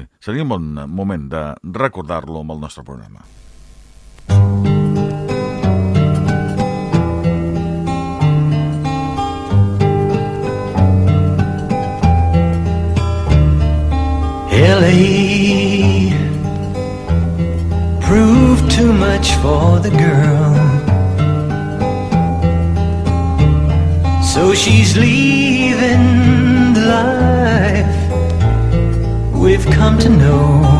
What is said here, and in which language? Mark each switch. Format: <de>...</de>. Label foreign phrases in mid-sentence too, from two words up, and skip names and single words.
<ca>Seria un bon moment de recordar-lo amb el nostre programa.</ca> <en>L.A. proved too much for the girl, so she's leaving the life we've come to know.</en>